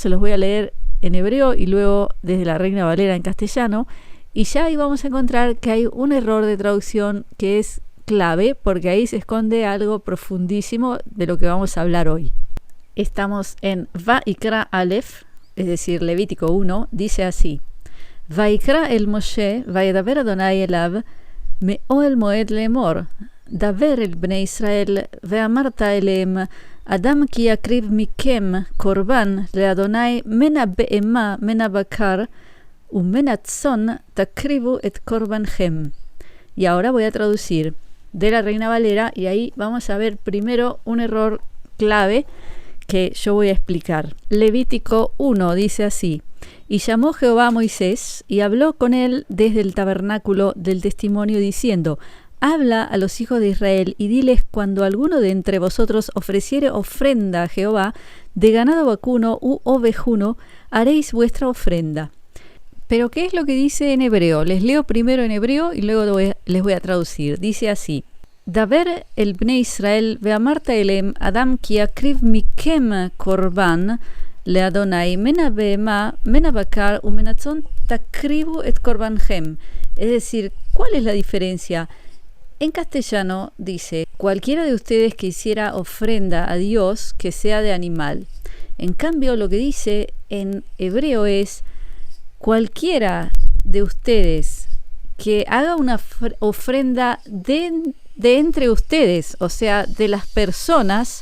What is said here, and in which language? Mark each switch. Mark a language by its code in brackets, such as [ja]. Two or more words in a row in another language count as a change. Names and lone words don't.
[es] Se los voy a leer en hebreo y luego desde la Reina Valera en castellano, y ya ahí vamos a encontrar que hay un error de traducción que es clave, porque ahí se esconde algo profundísimo de lo que vamos a hablar hoy. [he] Estamos en Va'ikra Aleph, es decir, Levítico 1, dice así: ויקרא אל משה, וידבר יהוה אליו, מאהל מועד לאמר, דבר אל בני ישראל, ואמרת אלהם, אדם כי יקריב מכם קרבן ליהוה מן הבהמה מן הבקר ומן הצאן תקריבו את קרבנכם. [es] Y ahora voy a traducir de la Reina Valera, y ahí vamos a ver primero un error clave que yo voy a explicar. Levítico 1 dice así: Y llamó Jehová a Moisés y habló con él desde el tabernáculo del testimonio diciendo: Habla a los hijos de Israel y diles: cuando alguno de entre vosotros ofreciere ofrenda a Jehová de ganado vacuno u ovejuno, haréis vuestra ofrenda. Pero ¿qué es lo que dice en hebreo? Les leo primero en hebreo y luego les voy a traducir. Dice así: [he] דבר אל בני ישראל ואמרת אלהם אדם כי יקריב מכם קרבן ליהוה מן הבהמה מן הבקר ומן הצאן תקריבו את קרבנכם. [es] Es decir, ¿cuál es la diferencia? En castellano dice: cualquiera de ustedes que hiciera ofrenda a Dios que sea de animal. En cambio, lo que dice en hebreo es: cualquiera de ustedes que haga una ofrenda de entre ustedes, o sea, de las personas.